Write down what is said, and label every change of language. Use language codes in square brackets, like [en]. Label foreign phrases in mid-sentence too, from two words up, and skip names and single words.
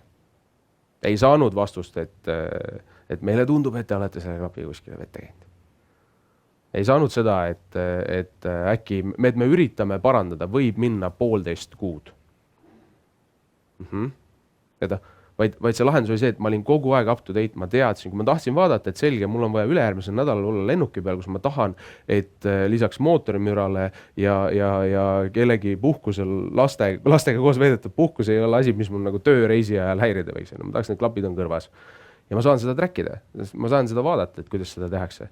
[et] Ei saanud vastust, et meile tundub, et te olete selle klapi kuskile vette käinud. Ei saanud seda, et äkki me üritame parandada, võib minna 1,5 kuud. Vaid see lahendus oli see, et ma olin kogu aeg [en] up to date, [et] ma teadsin, kui ma tahtsin vaadata, et selge, mul on vaja ülejärgmisel nädalal olla lennuki peal, kus ma tahan, et lisaks mootorimürale ja kellegi puhkusel lastega koos veedetud puhkus ei ole asi, mis mul nagu tööreisi ajal häirida võiks. Ma tahaks, need klapid on kõrvas. Ja ma saan seda trackida, ma saan seda vaadata, et kuidas seda tehakse.